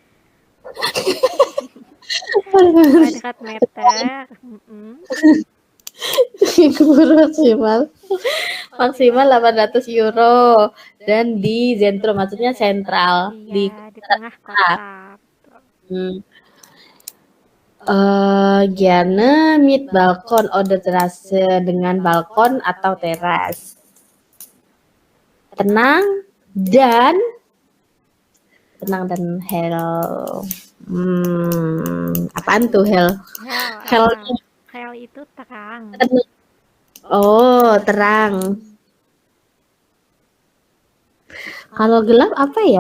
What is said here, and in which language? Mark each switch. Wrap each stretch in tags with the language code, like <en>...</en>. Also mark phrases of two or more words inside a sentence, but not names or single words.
<id>Kuadratmeter. maksimal 800 euro dan di zentrum, maksudnya sentral, Iya, di tengah kota.</id> <de>Gerne mit Balkon oder Terrasse,</de> <id>dengan balkon atau teras. Tenang dan hell. Apaan tuh hell? Hell itu terang. Oh, terang. Kalau gelap apa ya?</id>